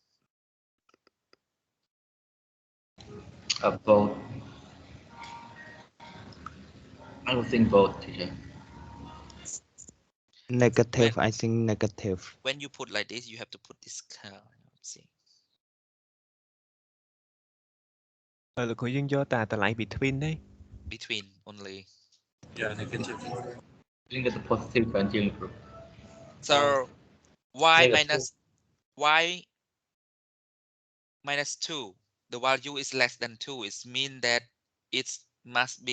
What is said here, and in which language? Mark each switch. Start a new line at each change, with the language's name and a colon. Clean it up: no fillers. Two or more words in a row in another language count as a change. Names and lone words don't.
English: Both. I don't think both, teacher. Negative, I think negative. When you put like this, you have to put this count. See.
Khmer: លោកគ្រូយើងយកតែតម្លៃ between ទេ
English: Between only. Yeah, negative. I think it's a positive value. So y Negative. minus y minus 2, the value is less than 2. It means that it must be